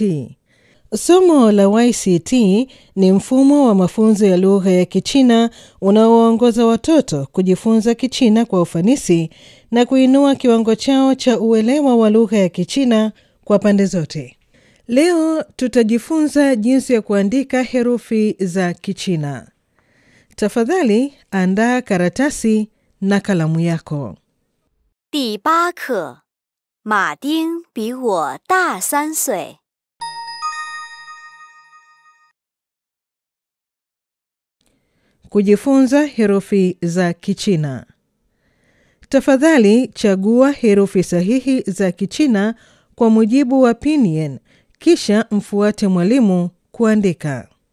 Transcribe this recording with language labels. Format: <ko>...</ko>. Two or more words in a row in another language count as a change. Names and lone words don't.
<sw>Somo la YCT ni mfumo wa mafunzo ya lugha ya Kichina unaowaongoza watoto kujifunza Kichina kwa ufanisi na kuinua kiwango chao cha uelewa wa lugha ya Kichina kwa pande zote. Leo tutajifunza jinsi ya kuandika herufi za Kichina. Tafadhali andaa karatasi na kalamu yako.</sw> <zh>第8课，马丁比我大3岁。</zh> <sw>Kujifunza herufi za Kichina. Tafadhali chagua herufi sahihi za Kichina kwa mujibu wa Pinyin, kisha mfuate mwalimu kuandika.</sw>